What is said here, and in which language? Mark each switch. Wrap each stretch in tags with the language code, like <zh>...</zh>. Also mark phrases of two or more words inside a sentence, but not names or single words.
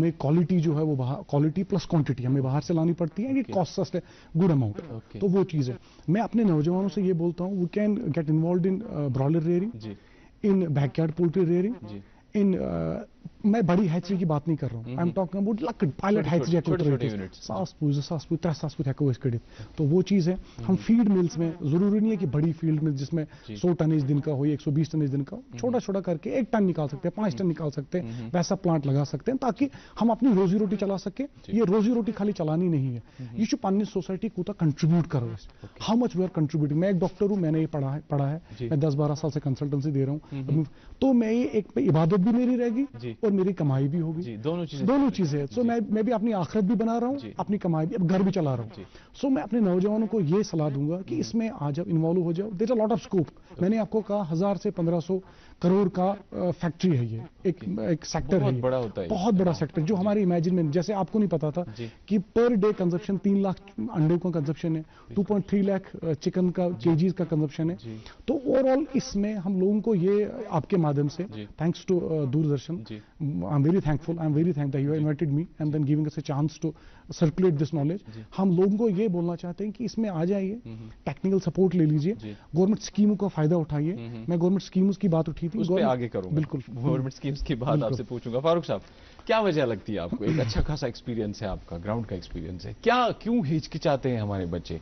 <hi>हमें क्वालिटी जो है वो</hi> <en>quality plus quantity</en> <hi>हमें बाहर से लानी पड़ती है, ये</hi> <en>cost us good amount,</en> <hi>तो वो चीज है। मैं अपने नौजवानों से ये बोलता हूँ,</hi> <en>we can get involved in broiler rearing, in backyard poultry rearing,</en> <hi>इन मैं बड़ी हैचरी की बात नहीं कर रहा हूँ,</hi> <en>I am talking about</en> <hi>लकड़ पायलट हैचरी, 3</hi> <ks>سٲس ہیکو کڑِتھ,</ks> <hi>तो वो चीज है। हम फीड मिल्स में जरूरी नहीं है कि बड़ी फील्ड में जिसमें 100 टनेज दिन का हो, 120 टनेज दिन का हो, छोटा छोटा करके 1 टन निकाल सकते हैं, 5 टन निकाल सकते हैं, वैसा प्लांट लगा सकते हैं ताकि हम अपनी रोजी रोटी चला सके। ये रोजी रोटी खाली चलानी नहीं है, ये जो पन्नी सोसाइटी को कंट्रीब्यूट करो,</hi> <en>How much we are contributing.</en> <hi>मैं एक डॉक्टर हूँ, मैंने ये पढ़ा है, मैं 10-12 साल से कंसल्टेंसी दे रहा हूँ, तो मैं ये एक इबादत भी मेरी रहेगी और मेरी कमाई भी होगी, दोनों चीजें। सो मैं भी अपनी आखिरत भी बना रहा हूँ, अपनी कमाई भी, अब घर भी चला रहा हूँ। सो मैं अपने नौजवानों को ये सलाह दूंगा कि इसमें आ जाओ, इन्वॉल्व हो जाओ,</hi> <en>there are lot of scope.</en> <hi>मैंने आपको कहा 1000 से 1500 करोड़ का फैक्ट्री है, ये एक सेक्टर है, बड़ा होता है, बहुत बड़ा सेक्टर, जो हमारे इमेजिन में, जैसे आपको नहीं पता था कि</hi> <en>per day consumption</en> <hi>3 लाख अंडे का कंजप्शन है, 2.3 लाख चिकन का केजीज का कंजप्शन है। तो ओवरऑल इसमें हम लोगों को ये आपके माध्यम से,</hi> <en>thanks to Doordarshan, I am very thankful that you invited me and then giving us a chance to circulate this knowledge.</en> <hi>हम लोगों को ये बोलना चाहते हैं कि इसमें आ जाइए,</hi> <en>technical support</en> <hi>ले लीजिए, गवर्नमेंट स्कीमों का फायदा उठाइए। मैं</hi> <en>government schemes</en> <hi>की बात उठी थी, उस पे आगे करूंगा, बिल्कुल</hi> <en>government schemes</en> <hi>की बात आपसे पूछूंगा। फारूक साहब, क्या वजह लगती है आपको, एक अच्छा खासा एक्सपीरियंस है आपका, ग्राउंड का एक्सपीरियंस है, क्यों हिचकिचाते हैं हमारे बच्चे?</hi>